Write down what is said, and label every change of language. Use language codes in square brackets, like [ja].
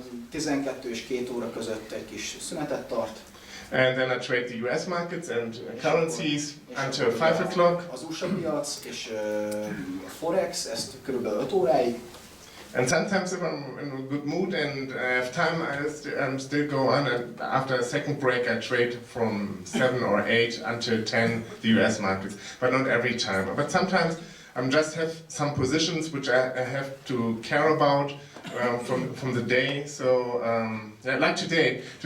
[hu] 12 és 2 óra között egy kis szünetet tart. [en] And then I trade the US markets and currencies until 5 o'clock. [hu] Az USA piac és a forex, ezt körülbelül 5 óráig. [en] And sometimes if I'm in a good mood and I have time, I still go on, and after a second break I trade from 7 or 8 until 10 the US markets, but not every time. But sometimes I just have some positions which I have to care about from the day. So yeah, like today